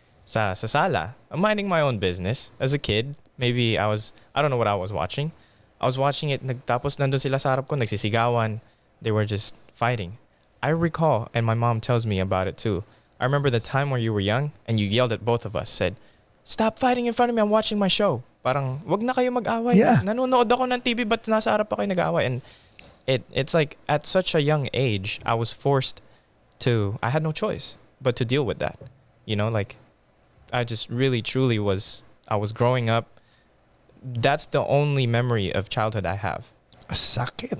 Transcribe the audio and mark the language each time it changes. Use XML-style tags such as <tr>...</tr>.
<tl>Sa sala,</tl> <en>I'm minding my own business. As a kid, maybe I don't know what I was watching. I was watching it,</en> <tl>tapos nandun sila sa harap ko, nagsisigawan.</tl> <en>They were just fighting. I recall, and my mom tells me about it too. I remember the time where you were young and you yelled at both of us, said, "Stop fighting in front of me, I'm watching my show."</en> <tl>Parang, wag na kayo mag-away.</tl> <en>Yeah.</en> <tl>Nanonood ako ng TV, but nasa harap pa kayo nag-away?</tl> <en>And it's like, at such a young age, I was forced to, I had no choice but to deal with that. You know, like, I just really, truly I was growing up. That's the only memory of childhood I have.</en> <tl>Sakit.</tl>